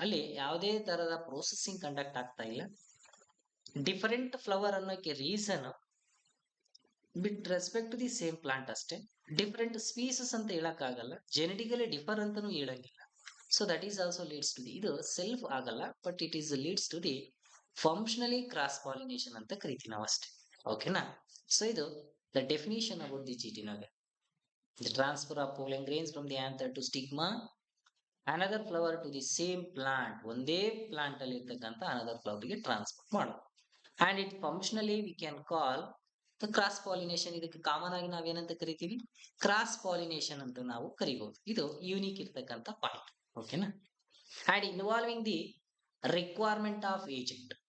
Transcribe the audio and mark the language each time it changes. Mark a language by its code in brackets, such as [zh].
[kn] ಅಲ್ಲಿ ಯಾವುದೇ ತರದ ಪ್ರೊಸೆಸಿಂಗ್ ಕಂಡಕ್ಟ್ ಆಗ್ತಾ ಇಲ್ಲ. Different flower ಅನ್ನೋಕೆ reason [en] with respect to the same plant [kn] ಅಷ್ಟೇ, ಡಿಫರೆಂಟ್ ಸ್ಪೀಸಸ್ ಅಂತ ಹೇಳಕ್ ಆಗಲ್ಲ, ಜೆನೆಟಿಕಲಿ ಡಿಫರ್ ಅಂತಾನು ಹೇಳಂಗಿಲ್ಲ. [en] so that is also leads to the, [kn] ಇದು ಸೆಲ್ಫ್ ಆಗಲ್ಲ [en] but it is leads to the functionally cross pollination [kn] ಅಂತ ಕರಿತೀವಿ ನಾವು ಅಷ್ಟೇ. [en] ಓಕೆನಾ, ಸೊ ಇದು the definition about the ಜೀಟಿನೋಗೆ. The transfer of pollen grains from the anther to stigma, another flower to the same plant. [kn] ಒಂದೇ plant ಅಲ್ಲಿ ಇರ್ತಕ್ಕಂಥ [en] another flower [kn] ಗೆ ಟ್ರಾನ್ಸ್ಫರ್ ಮಾಡೋದು. [en] And it functionally we can call the cross pollination. [kn] ಇದಕ್ಕೆ common ಆಗಿ ನಾವೇನಂತ ಕರಿತೀವಿ, cross pollination ಅಂತ ನಾವು ಕರಿಬಹುದು. ಇದು ಯೂನಿಕ್ ಇರ್ತಕ್ಕಂಥ ಪಾಯಿಂಟ್. ಓಕೆನಾ, [en] And involving the requirement of agent.